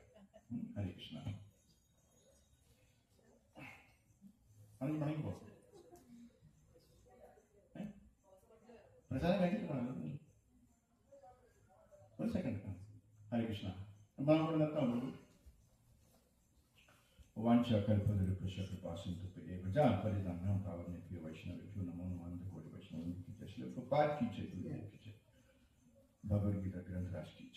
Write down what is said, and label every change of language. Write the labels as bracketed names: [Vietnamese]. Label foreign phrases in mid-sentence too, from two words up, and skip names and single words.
[Sanskrit] ഹരേ കൃഷ്ണ. [Malayalam] മണിക്ക് പോകും പ്രസാദം കഴിച്ചിട്ട് വേണം. ഒരു സെക്കൻഡ്. [Sanskrit] ഹരേ കൃഷ്ണ. [Malayalam] അപ്പം നമ്മൾ നിർത്താൻ പോകും. [Sanskrit] वांछाकल्पतरुभ्यश्च कृपासिन्धुभ्येव जगत्परित्राणाय पावनेभ्यो वैष्णवेभ्यो नमो नमः. [Hindi] कोटि वैष्णव की जय श्री प्रभुपाद की जय, गुरुदेव की जय। भगवद गीता ग्रंथ राष्ट्र